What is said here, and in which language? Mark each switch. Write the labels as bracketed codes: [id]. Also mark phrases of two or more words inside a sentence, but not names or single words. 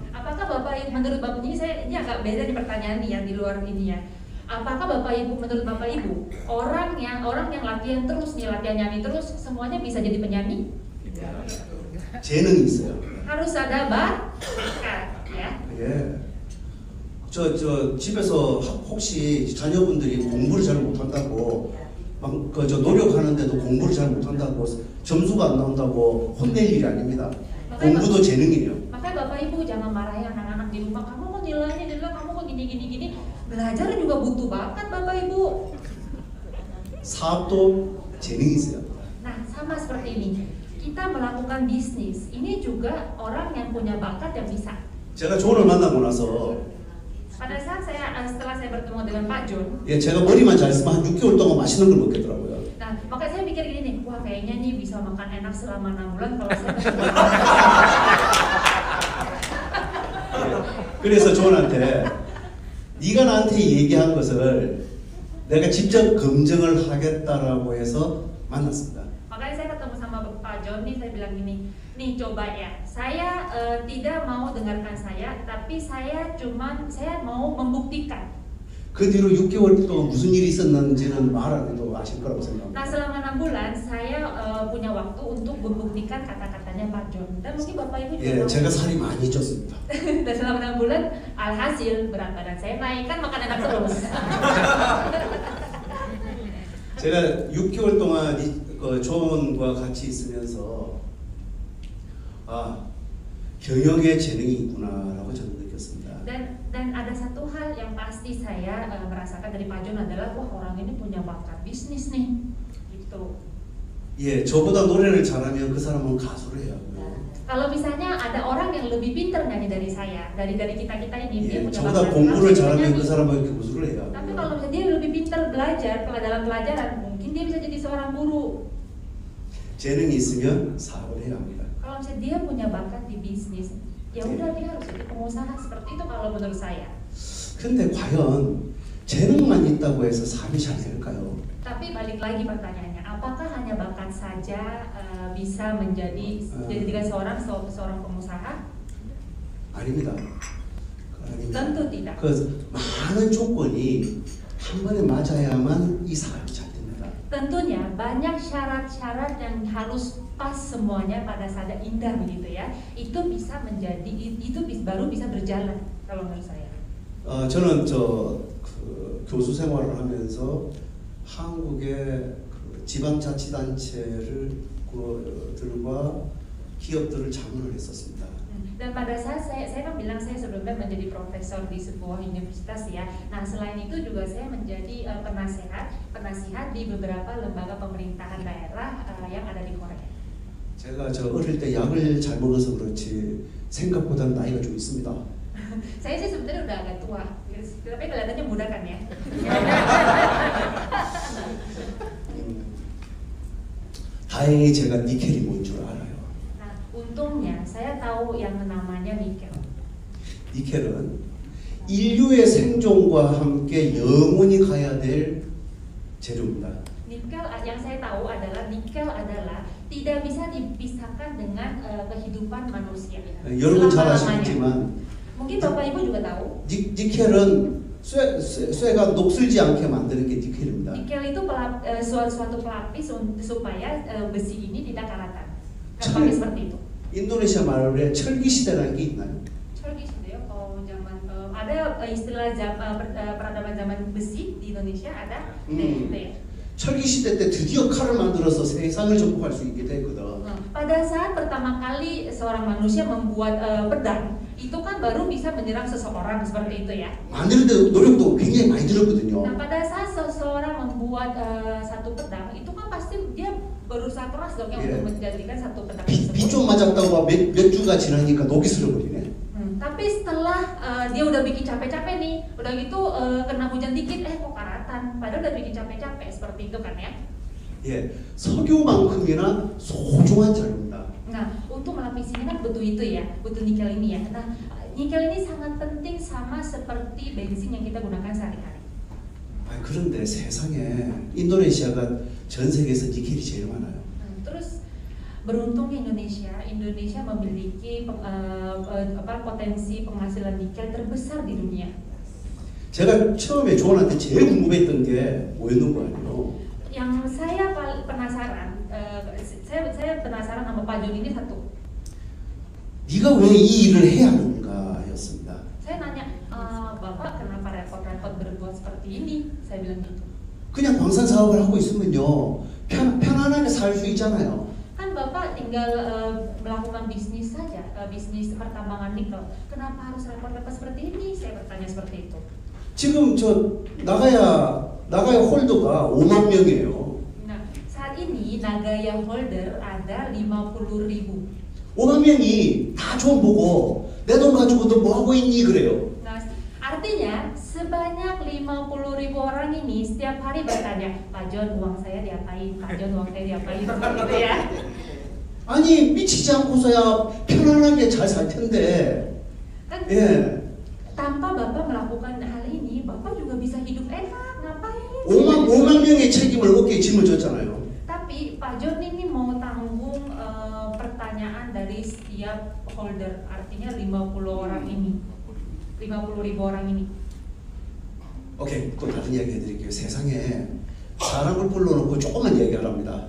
[id] Apakah Bapak Ibu menurut Bapak ini agak beda nih pertanyaan nih yang di luar ini ya. Apakah Bapak Ibu menurut Bapak Ibu orang yang latihan terus nih, latihan nyanyi terus semuanya bisa jadi penyanyi? [ko] 재능이 있어요. [id] Harus ada bakat ya. [ko] 예. 저 집에서 혹시 자녀분들이 공부를 잘 못한다고 노력하는데도 공부를 잘 못한다고 점수가 안 나온다고 혼낼 일이 아닙니다. 공부도 재능이에요. [id] Makanya Bapak Ibu jangan marahin anak-anak di rumah. Kamu kok nilainya jelek, kamu kok gini. Belajar juga butuh bakat Bapak Ibu. [ko] 사업도 재능이 있어요. [id] Nah sama seperti ini. Kita melakukan bisnis. Ini juga orang yang punya bakat yang bisa. [ko] 제가 존을 만나고 나서 [id] Pada saat setelah saya bertemu dengan Pak John, [ko] 제가 머리만 잘했으면 한 6개월 동안 맛있는 걸 먹겠더라고요. [id] nah makanya saya mikir gini nih, wah kayaknya nih bisa makan enak selama 6 bulan kalau saya ketemu. [ko] 그래서 존한테 네가 나한테 얘기한 것을 내가 직접 검증을 하겠다라고 해서 만났습니다. [id] Makanya saya ketemu sama Pak John nih, saya bilang gini, nih coba ya, saya tidak mau dengarkan saya, tapi saya mau membuktikan. [ko] 그 뒤로 6개월 동안 무슨 일이 있었는지는 말 안 해도 아실 거라고 생각합니다. [id] Nah selama 6 bulan saya punya waktu untuk membuktikan kata-katanya Pak John. Dan mungkin Bapak Ibu juga tahu. [ko] 제가 살이 많이 쪘습니다. [id] Dan selama 6 bulan alhasil berat badan saya naik, kan makan enak terus. [ko] 제가 6개월 동안 존과 같이 있으면서 경영에 재능이 있구나라고 저는 느꼈습니다. [id] Dan ada satu hal yang pasti saya merasakan dari Pak John adalah wah orang ini punya bakat bisnis nih, gitu. [ko] 예, 저보다 노래를 잘하면 그 사람은 가수를 해야 하고요. [id] Kalau misalnya ada orang yang lebih pintar nyanyi dari saya, dari kita ini, dia punya [ko] 저보다 [id] bakat [ko] 공부를 잘하면 그 [id] nyanyi. [ko] 사람은 교수를 해야 하고. [id] Tapi kalau misalnya dia lebih pintar belajar dalam pelajaran, mungkin dia bisa jadi seorang guru. [ko] 재능이 있으면 사업을 해야 합니다. [id] Kalau misalnya dia punya bakat di bisnis, ya udah dia harus jadi pengusaha, seperti itu kalau menurut saya. [ko] 근데 과연 재능만 있다고 해서 사업이 잘 될까요? [id] Tapi balik lagi pertanyaannya, apakah hanya bakat saja bisa menjadikan seorang pengusaha? [ko] 아닙니다. [id] Tentu tidak. [ko] 그 많은 조건이 한 번에 맞아야만 이 사업이 잘 됩니다. [id] Tentunya banyak syarat-syarat yang harus pas semuanya pada saat indah begitu ya. Itu bisa menjadi baru bisa berjalan kalau menurut saya. [ko] 저는 그 교수 생활을 하면서 한국의 그 지방자치단체를 들과 기업들을 자문을 했었습니다. [id] Dan pada saat saya kan bilang saya sebelumnya menjadi profesor di sebuah universitas ya. Nah selain itu juga saya menjadi penasihat di beberapa lembaga pemerintahan daerah yang ada di Korea. [ko] 제가 어릴 때 약을 잘 먹어서 그렇지 생각보다 나이가 좀 있습니다. [id] Saya sih sebenarnya udah agak tua, tapi kelihatannya muda kan ya. [ko] 다행히 제가 니켈이 뭔 줄 알아요. [id] Untungnya saya tahu yang namanya nikel. [ko] 니켈은 인류의 생존과 함께 영원히 가야 될 재료입니다. [id] Nikel yang saya tahu adalah nikel adalah tidak bisa dipisahkan dengan kehidupan manusia. [ko] 여러분 잘 아시겠지만 [id] mungkin Bapak Ibu juga tahu. [ko] 니켈은 쇠가 녹슬지 않게 만드는 게 니켈입니다. [id] Nikel itu suatu pelapis supaya besi ini tidak karatan. Kenapa seperti itu? [ko] 인도네시아 말에 철기 시대라는 게 있나요? 철기 시대요? [id] zaman ada istilah peradaban zaman besi di Indonesia ada. [ko] 네. 철기 시대 때 드디어 칼을 만들어서 세상을 정복할 수 있게 됐거든. [id] Pada saat pertama kali seorang manusia membuat pedang, itu kan baru bisa menyerang seseorang seperti itu ya. [ko] 만드는데 노력도 굉장히 많이 들었거든요. [id] Nah, pada saat seseorang membuat satu pedang, itu kan pasti dia berusaha keras dong ya untuk menjadikan satu pedang tersebut. [ko] 비 좀 맞았다고 몇 주가 지나니까 녹이 슬어버리네. [id] Tapi setelah dia udah bikin capek-capek nih, udah gitu kena hujan dikit, kok karatan. Padahal udah bikin capek-capek seperti itu kan ya. [ko] 예, 석유만큼이나 소중한 자료입니다. [id] Nah, untuk melapisinya kan butuh itu ya, butuh nikel ini ya. Nah, nikel ini sangat penting sama seperti bensin yang kita gunakan sehari-hari. [ko] 그런데 세상에 인도네시아가 전 세계에서 니켈이 제일 많아요. [id] Terus beruntungnya Indonesia memiliki potensi penghasilan nikel terbesar di dunia. [ko] 제가 처음에 조언한테 제일 궁금했던 게 뭐였는 거 아니에요? [id] Yang saya penasaran, saya penasaran sama Pak John ini satu. [ko] 네가 왜 이 일을 해야 하는가였습니다. [id] Saya nanya, Bapak kenapa repot-repot berbuat seperti ini? Saya bilang gitu. [ko] 그냥 광산 사업을 하고 있으면요 편안하게 살 수 있잖아요. [id] Kan Bapak tinggal melakukan bisnis saja, bisnis pertambangan nikel. Kenapa harus repot-repot seperti ini? Saya bertanya seperti itu. [ko] 지금 나가야 홀더가 5만 명이에요. [id] Nah, saat ini Nagaya holder ada 50.000. [ko] 5만 명이 다 좀 보고 내 돈 가지고 너 뭐 하고 있니 그래요. [id] Nah, artinya sebanyak 50.000 orang ini setiap hari bertanya, Pak John uang saya diapain? Pak John uang saya diapain? Gitu ya. [ko] 아니 미치지 않고서야 편안하게 잘 살 텐데. [id] Kan, [ko] 예. [id] tanpa Bapak melakukan hal ini, Bapak juga bisa hidup enak, ngapain? [ko] 5만 명의 책임을 어깨에 짊어졌잖아요. [id] Tapi Pak John ini mau tanggung pertanyaan dari setiap holder, artinya 50 orang ini, 50.000 orang ini. [ko] 오케이, 또 다른 이야기 해드릴게요. 세상에 사람을 불러놓고 조금만 얘기하랍니다.